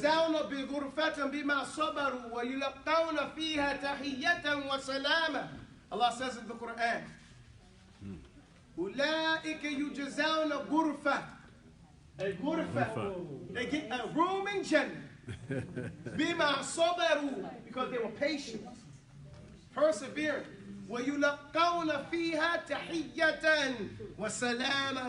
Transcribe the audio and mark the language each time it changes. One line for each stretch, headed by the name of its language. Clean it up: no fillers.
Arabic: يجزون بغرفة بما صبروا ويلقون فيها تحية وسلاما.
English: Allah says in the Quran,
Arabic: أولئك يجزون غرفة.
English: A غرفة. They get a room in Jannah.
Arabic: بما صبروا,
English: because they were patient, persevering.
Arabic: ويلقون فيها تحية وسلاما.